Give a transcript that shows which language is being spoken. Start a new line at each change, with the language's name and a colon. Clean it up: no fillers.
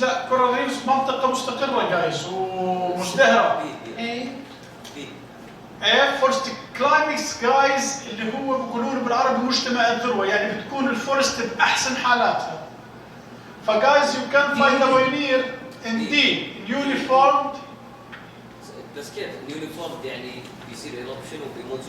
Arabic: لا coral reefs منطقة مستقرة guys ومزدهرة.
English: A.
Arabic: forest climax guys اللي هو بيقولون بالعربي مجتمع الذروة، يعني بتكون الفورست بأحسن حالاتها.
English: فguys you can find the pioneer in D. newly formed.
Arabic: بس كيف
English: newly formed
Arabic: يعني بيصير eruption وبيموت؟